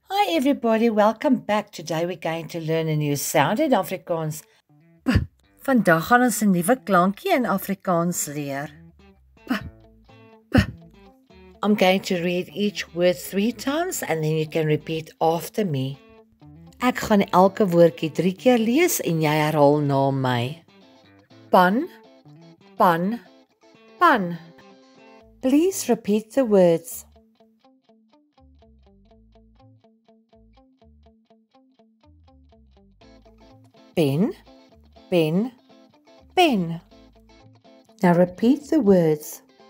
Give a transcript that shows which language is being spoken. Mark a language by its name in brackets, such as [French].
[English] Hi everybody, welcome back. Today we're going to learn a new sound in Afrikaans. P. [Afrikaans] Vandag gaan ons 'n nuwe klankie in Afrikaans leer. P. P. [English] I'm going to read each word 3 times and then you can repeat after me. [Afrikaans] Ek gaan elke woordjie 3 keer lees en jy herhaal na my. Pan, pan, pan. [English] Please repeat the words. [Afrikaans] Pen, pen, pen. [English] Now repeat the words.